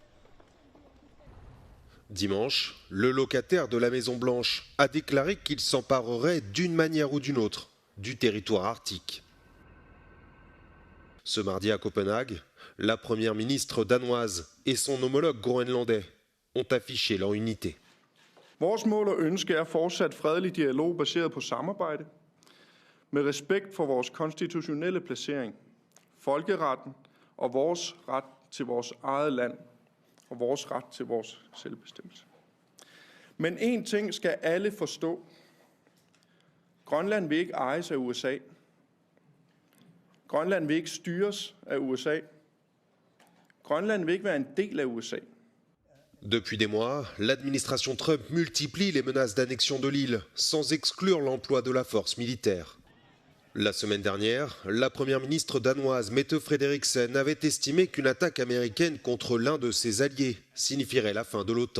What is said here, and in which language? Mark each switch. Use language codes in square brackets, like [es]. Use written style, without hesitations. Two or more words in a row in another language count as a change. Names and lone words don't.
[fr] Dimanche, le locataire de la Maison-Blanche a déclaré qu'il s'emparerait d'une manière ou d'une autre du territoire arctique. Ce mardi à Copenhague, la première ministre danoise et son homologue groenlandais ont affiché leur unité. [da] Vores mål og ønske er fortsat fredelig dialog baseret på samarbejde, med respekt for vores konstitutionelle placering, folkeretten og vores ret til vores eget land og vores ret til vores selvbestemmelse. Men en ting skal alle forstå. Grønland vil ikke ejes af USA. Grønland vil ikke styres af USA. Grønland vil ikke være en del af USA. [fr] Depuis des mois, l'administration Trump multiplie les menaces d'annexion de l'île, sans exclure l'emploi de la force militaire. La semaine dernière, la première ministre danoise Mette Frederiksen avait estimé qu'une attaque américaine contre l'un de ses alliés signifierait la fin de l'OTAN.